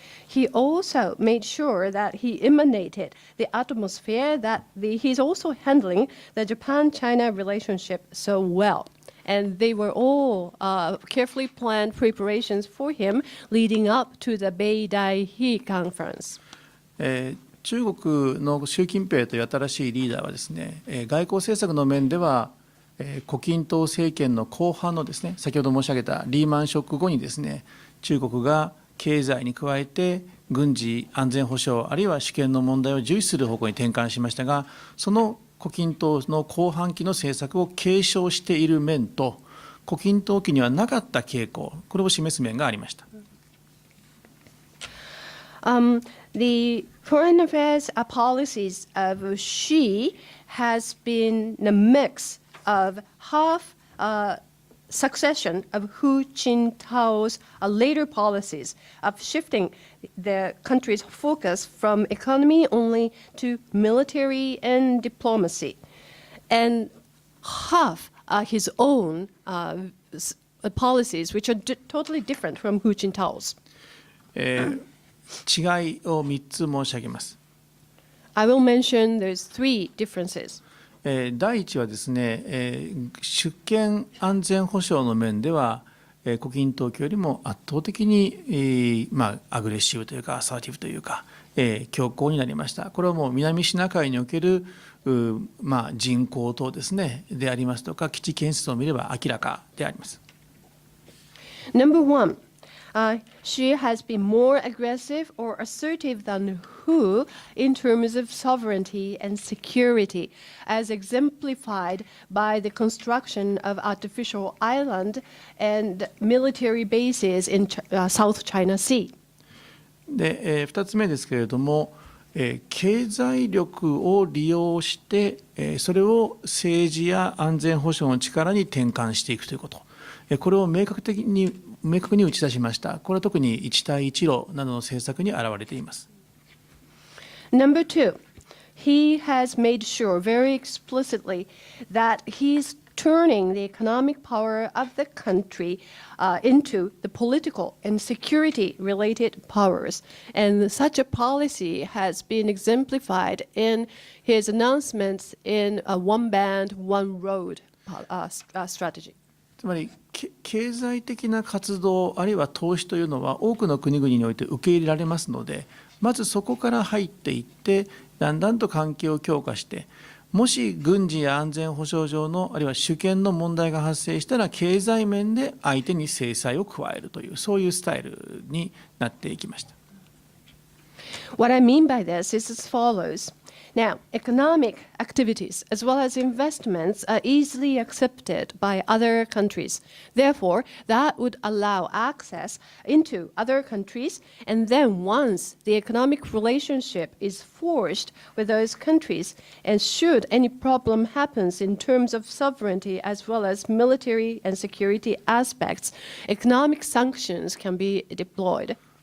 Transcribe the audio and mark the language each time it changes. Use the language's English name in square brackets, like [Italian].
[English] He also made sure that he emanated the atmosphere that he's also handling the Japan-China relationship so well. And they were all carefully planned preparations for him leading up to the Beidaihe conference. [Japanese] 中国の習近平という新しいリーダーはですね、外交政策の面では胡錦涛政権の後半のですね、先ほど申し上げたリーマンショック後にですね、中国が経済に加えて軍事安全保障あるいは主権の問題を重視する方向に転換しましたが、その胡錦涛の後半期の政策を継承している面と、胡錦涛期にはなかった傾向、これを示す面がありました。 [English] The foreign affairs policies of Xi has been a mix of half succession of Hu Jintao's later policies of shifting the country's focus from economy only to military and diplomacy, and half his own policies, which are totally different from Hu Jintao's. [Japanese] 違いを3つ申し上げます。 [English] I will mention there's three differences. [Japanese] 第一はですね、主権安全保障の面では、胡錦涛期よりも圧倒的に、アグレッシブというかアサーティブというか、強硬になりました。これはもう南シナ海における人口等ですねでありますとか、基地建設を見れば明らかであります。 [English] Number one, she has been more aggressive or assertive than Hu in terms of sovereignty and security, as exemplified by the construction of artificial island and military bases in South China Sea. [Japanese] で、2つ目ですけれども、経済力を利用して、それを政治や安全保障の力に転換していくということ、これを明確に打ち出しました。これは特に一帯一路などの政策に表れています。 [English] Number two, he has made sure very explicitly that he's turning the economic power of the country into the political and security-related powers. And such a policy has been exemplified in his announcements in a one band, one road strategy. [Japanese] つまり経済的な活動あるいは投資というのは多くの国々において受け入れられますので、まずそこから入っていってだんだんと関係を強化して、もし軍事や安全保障上のあるいは主権の問題が発生したら経済面で相手に制裁を加えるという、そういうスタイルになっていきました。 [English] What I mean by this is as follows. Now, economic activities as well as investments are easily accepted by other countries. Therefore, that would allow access into other countries, and then once the economic relationship is forged with those countries, and should any problem happens in terms of sovereignty as well as military and security aspects, economic sanctions can be deployed.